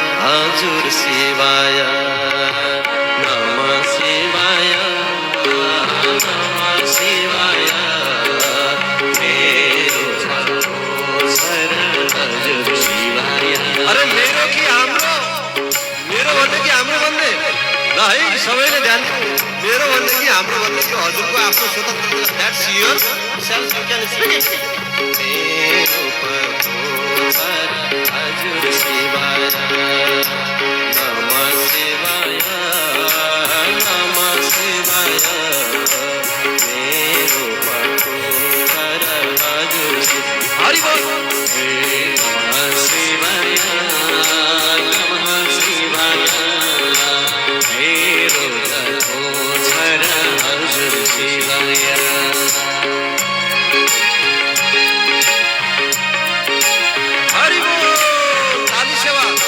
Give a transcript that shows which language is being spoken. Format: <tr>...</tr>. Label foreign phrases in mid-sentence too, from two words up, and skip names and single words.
<ne>हजुर</ne> <sa>शिवाय नमः शिवाय नमः शिवाय</sa> <ne>मेरो हजुर शिवाय। अरे मेरो कि हाम्रो, मेरो भन्ने कि हाम्रो भन्ने ल है सबैले ध्यान दिनु। मेरो भन्ने कि हाम्रो भन्ने कि हजुरको आफ्नो स्वतन्त्र</ne> <en>that's yourself you can speak it.</en> <ne>मेरो हजुर</ne> <sa>शिवाय नमः शिवाय नमः शिवाय</sa> <ne>मेरो हजुर हरि बोल।</ne> <sa>नमः शिवाय नमः शिवाय</sa> <ne>मेरो हजुर</ne> <sa>शिवाय।</sa> <ne>हरि बोल ताली सेवा।</ne>